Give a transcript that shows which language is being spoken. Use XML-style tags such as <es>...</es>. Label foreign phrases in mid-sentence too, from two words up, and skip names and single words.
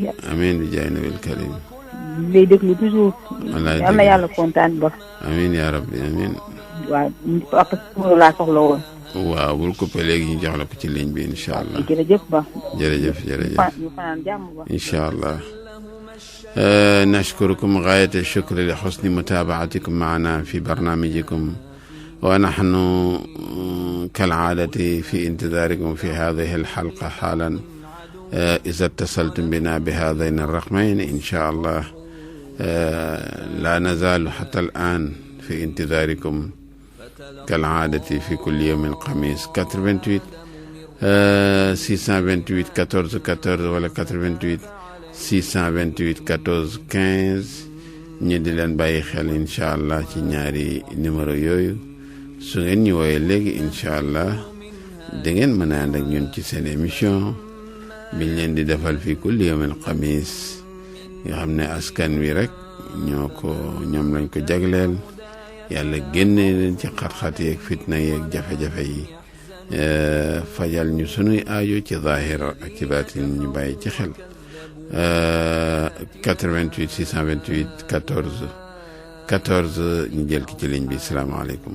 <wo>amiin bi jaay nabil karim. ñu lay déglu toujours. wallaay yal na yàlla kontaan ba.</wo> <ar>آمين يا ربي آمين.</ar> <wo>waaw papa numéro laa soxla woon. waaw bul coupé léegi ñu jox la ko ci ligne bi</wo> <ar>إن شاء الله.</ar> <wo>jërëjëf ba. jërëjëf ñu fanaan jàmm ba.</wo> <ar>إن شاء الله. نشكركم غاية الشكر لحسن متابعتكم معنا في برنامجكم ونحن كالعادة في انتظاركم في هذه الحلقة حالا إذا اتصلتم بنا بهذين الرقمين إن شاء الله لا نزال حتى الآن في انتظاركم كالعادة في كل يوم خميس 88</ar> <wo>628 14 14 ولا 88 628 14 15 ñu di leen bàyyi xel</wo> <ar>إن شاء الله</ar> <wo>ci ñaari numéro yooyu su ngeen ñu wooyee léegi</wo> <ar>إن شاء الله</ar> <wo>da ngeen mën a ànd ak ñun ci seen émission biñ leen di defal fii</wo> <ar>كل يوم خميس</ar> <wo>nga xam ne askan wi rek ñoom lañ ko jagleel yàlla génne leen ci xat-xat yeeg fitna yeeg jafe-jafe yi fajal ñu sunuy aajo ci zahir ak ci baatin ñu bàyyi ci xel 88 628 14 14 ñu jël ki ci ligne bi salaamaaleykum.</wo>